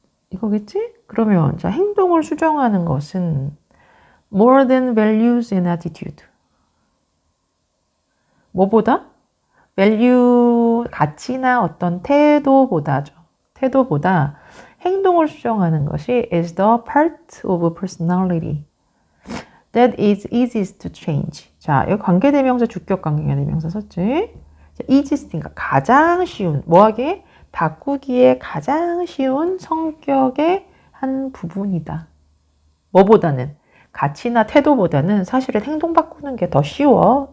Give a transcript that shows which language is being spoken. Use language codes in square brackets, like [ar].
[ko] 이거겠지? 그러면 자, 행동을 수정하는 것은 [en] more than values and attitude. [ko] 뭐보다? value, 가치나 어떤 태도보다죠. 태도보다 행동을 수정하는 것이 [en] is the part of personality that is easiest to change. [ko] 자, 여기 관계대명사, 주격 관계대명사 썼지? 자, easiest니까 가장 쉬운, 뭐하게? 바꾸기에 가장 쉬운 성격의 한 부분이다. 뭐보다는? 가치나 태도보다는 사실은 행동 바꾸는 게 더 쉬워.